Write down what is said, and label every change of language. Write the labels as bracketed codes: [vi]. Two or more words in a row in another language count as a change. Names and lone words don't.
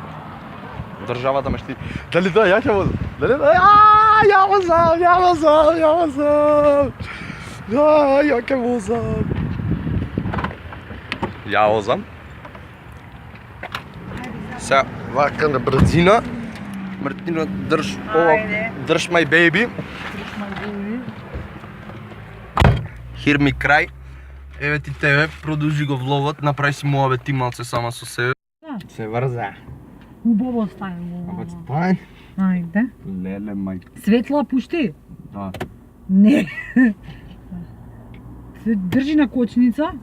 [mk] Државата ме штити. Дали да, ја ќе возам? Дали да, ја возам! Ја ќе возам! Ја возам. Сега, вака на брзина. Мартина, држ ова, држ [en] my baby. [mk] Хир ми крај. Еве ти тебе, продолжи го влогот, направи си моја ти малце сама со себе. Се врза. Убаво стане. Абе стај. Ајде. Леле мај. Светла пушти? Да. Не. Се држи на кочница.